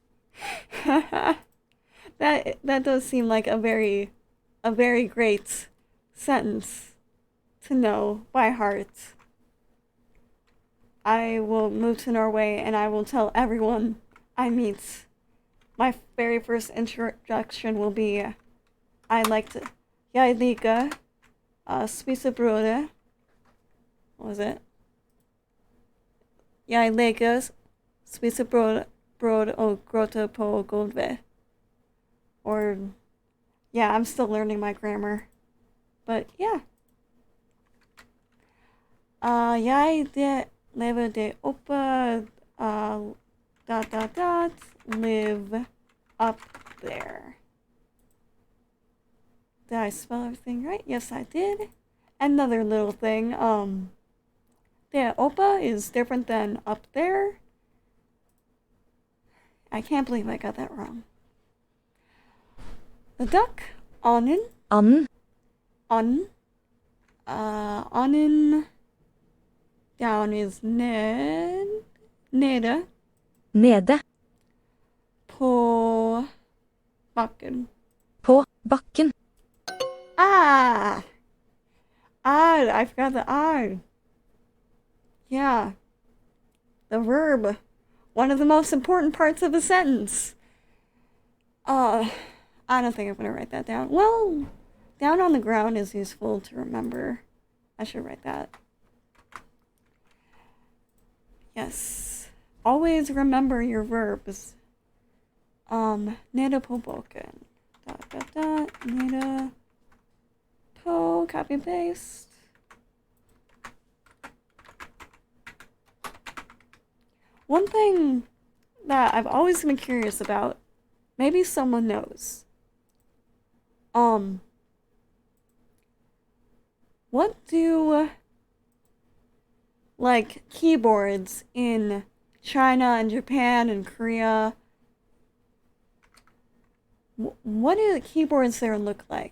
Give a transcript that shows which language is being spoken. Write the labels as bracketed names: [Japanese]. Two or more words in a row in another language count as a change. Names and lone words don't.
[English] That does seem like a very great sentence to know by heart. I will move to Norway and I will tell everyone I meet. My very first introduction will be, [Norwegian] Jeg liker spise brød. [English] What was it? [Norwegian] Jeg liker spise brød og gråte på gulvet. [English] Or, yeah, I'm still learning my grammar. But, yeah. [Norwegian] Jeg lever der oppe, [English] live up there. Did I spell everything right? Yes, I did. Another little thing, [Norwegian] der oppe [English] is different than up there. I can't believe I got that wrong. The duck, anden. Anden. Anden. Down is nede. Nede. [Norwegian] På bakken. På bakken. [English] Ah! Odd. I forgot the odd. Yeah. The verb. One of the most important parts of a sentence. I don't think I'm going to write that down. Well, down on the ground is useful to remember. I should write that. Yes. Always remember your verbs. [Norwegian] Nede på bakken. Nede på, [English] copy and paste. One thing that I've always been curious about, maybe someone knows. What do, like, keyboards in China and Japan and Korea, what do the keyboards there look like?